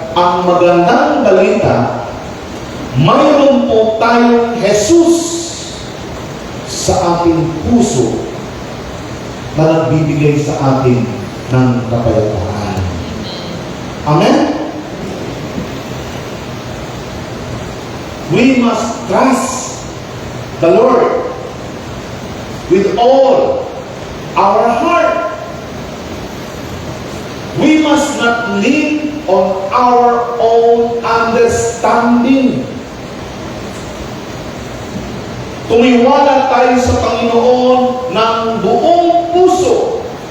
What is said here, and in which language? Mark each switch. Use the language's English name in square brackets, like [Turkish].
[Filipino] ang magandang balita, mayroon po tayong Jesus sa ating puso na nagbibigay sa atin ng kapayapaan. Amen? [English] We must trust the Lord with all our heart. We must not lean on our own understanding. [Filipino] Tumiwala tayo sa Panginoon ng buong puso.